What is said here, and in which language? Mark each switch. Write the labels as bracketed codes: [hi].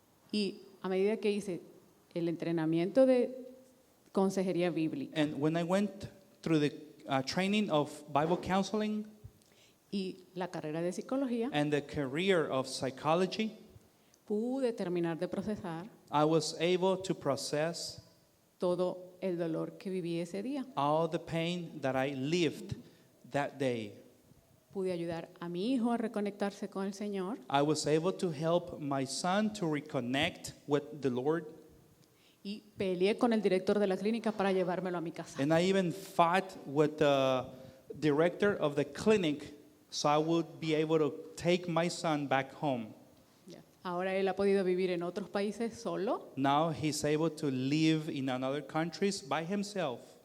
[es] Y a medida que hice el entrenamiento de consejería bíblica [en] And when I went through the training of Bible counseling [es] y la carrera de psicología, [en] and the career of psychology, [es] pude terminar de procesar [en] I was able to process [es] todo el dolor que viví ese día. [en] all the pain that I lived that day. [es] Pude ayudar a mi hijo a reconectarse con el Señor [en] I was able to help my son to reconnect with the Lord, [es] y peleé con el director de la clínica para llevármelo a mi casa. [en] and I even fought with the director of the clinic so I would be able to take my son back home. [es] Ya. Ahora él ha podido vivir en otros países solo [en] Now he's able to live in another countries by himself,